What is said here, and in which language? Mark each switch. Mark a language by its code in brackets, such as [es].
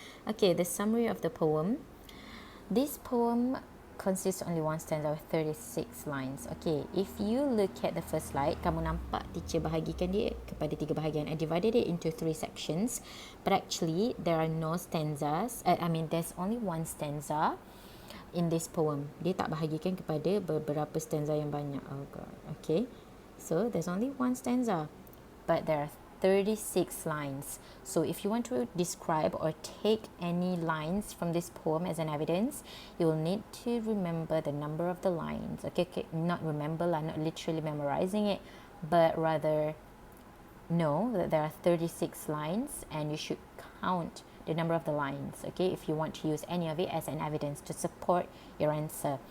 [en] Okay, the summary of the poem. This poem consists only one stanza with 36 lines. Okay, if you look at the first slide, [ms] kamu nampak teacher bahagikan dia kepada 3 bahagian. [en] I divided it into 3 sections, but actually there are no stanzas. There's only one stanza in this poem. [ms] Dia tak bahagikan kepada beberapa stanza yang banyak. [en] Oh god. Okay, so there's only one stanza, but there are 36 lines. So if you want to describe or take any lines from this poem as an evidence, you will need to remember the number of the lines. Okay, not remember, not literally memorizing it, but rather know that there are 36 lines and you should count the number of the lines, okay, if you want to use any of it as an evidence to support your answer.